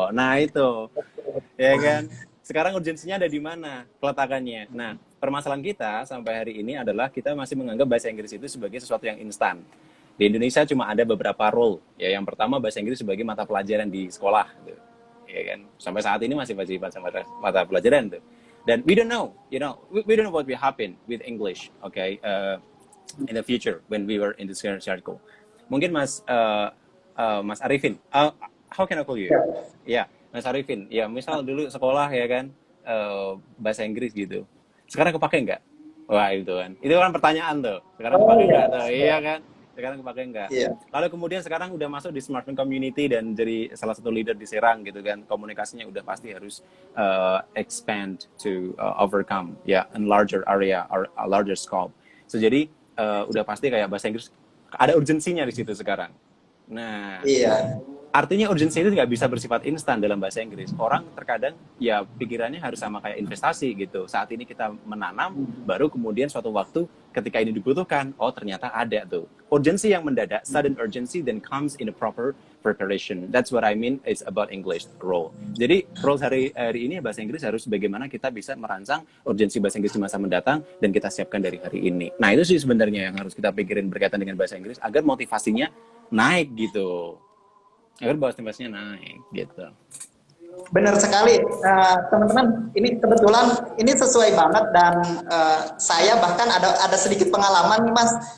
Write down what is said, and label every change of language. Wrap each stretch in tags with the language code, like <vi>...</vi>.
<id>Nah itu, ya kan. Sekarang urgensinya ada di mana peletakannya. Nah, permasalahan kita sampai hari ini adalah kita masih menganggap bahasa Inggris itu sebagai sesuatu yang instan. Di Indonesia cuma ada beberapa role. Ya, yang pertama bahasa Inggris sebagai mata pelajaran di sekolah, gitu. Ya kan. Sampai saat ini masih wajib sama mata pelajaran tuh.</id> <en>Dan we don't know what will happen with English, okay, in the future when we were in this circle. Mungkin Mas Arifin, how can I call you?</en> <id>Ya, Mas Arifin. Ya, misal dulu sekolah ya kan, bahasa Inggris gitu. Sekarang kepake nggak? Wah itu kan pertanyaan tuh. Sekarang kepake nggak? Iya kan? Sekarang kepake nggak? Lalu kemudian sekarang udah masuk di smartphone community dan jadi salah satu leader di Serang gitu kan. Komunikasinya udah pasti harus</id> <en>expand to overcome a larger area or a larger scope. So</en> <id>jadi udah pasti kayak bahasa Inggris ada urgensinya di situ sekarang. Nah, Iya. artinya urgensi itu nggak bisa bersifat instan dalam bahasa Inggris. Orang terkadang ya pikirannya harus sama kayak investasi gitu. Saat ini kita menanam, baru kemudian suatu waktu ketika ini dibutuhkan, oh ternyata ada tuh. Urgensi yang mendadak,</id> <en>sudden urgency then comes in a proper preparation. That's what I mean is about English role.</en> <id>Jadi role hari ini bahasa Inggris harus bagaimana kita bisa merancang urgensi bahasa Inggris di masa mendatang dan kita siapkan dari hari ini. Nah itu sih sebenarnya yang harus kita pikirin berkaitan dengan bahasa Inggris agar motivasinya naik gitu. Agar bahasa Inggrisnya naik gitu. Benar sekali, teman-teman. Ini kebetulan ini sesuai banget dan saya bahkan ada sedikit pengalaman nih Mas.</id>